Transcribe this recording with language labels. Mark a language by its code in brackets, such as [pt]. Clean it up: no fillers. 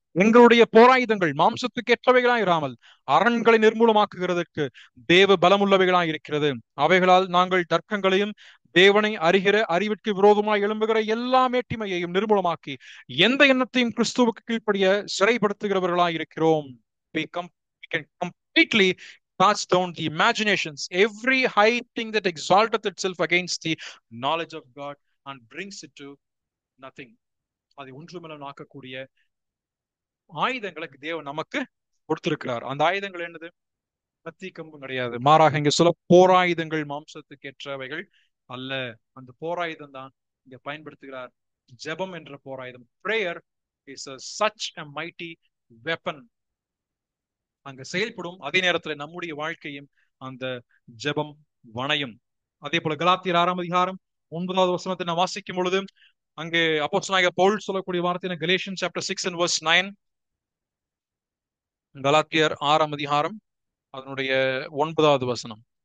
[ta] எங்களுடைய போராயுதங்கள் மாம்சத்துக்கு ஏற்றவைகளாய் இராமல் அரண்களை நிர்மூலமாக்குகிறதற்கு தேவ பலமுள்ளவைகளாய் இருக்கிறது. அவைகளால் நாங்கள் தர்க்கங்களையும் தேவனை அறிகிற அறிவிற்கு விரோதமாய் எழும்புகிற எல்லா மேட்டிமையையும் நிர்மூலமாக்கி எந்த எண்ணத்தையும் கிறிஸ்துவுக்கு கீழ்ப்படிய சிறைப்படுத்துகிறவர்களாய் இருக்கிறோம். [en] We can completely cast down the imaginations, every high thing that exalteth itself against the knowledge of God and brings it to nothing. [ta] அதை ஒன்றுமில்லை ஆக்கக்கூடிய ஆயுதங்களுக்கு தேவன் நமக்கு கொடுத்திருக்கிறார். அந்த ஆயுதங்கள் என்னது? கத்தி கம்பும் கிடையாது. மாறாக இங்க சொல்ல போராயுதங்கள் மாம்சத்துக்கு ஏற்றவைகள் அல்ல. அந்த போராயுதம் தான் இங்க பயன்படுத்துகிறார். ஜெபம் என்ற போராயுதம். [en] Prayer is such a mighty weapon. [ta] அங்க செயல்படும். அதே நேரத்துல நம்முடைய வாழ்க்கையும் அந்த ஜெபம் வணையும். அதே போல கலாத்தியர் 6ஆம் அதிகாரம் 9வது வசனத்தை நான் வாசிக்கும் பொழுது அங்கே அப்போஸ்தலனாகிய பவுல் சொல்லக்கூடிய வார்த்தை [en] Galatians chapter 6 and verse 9. [ta] கலாத்தியர் 6ஆம் அதிகாரம் அதனுடைய 9வது வசனம்.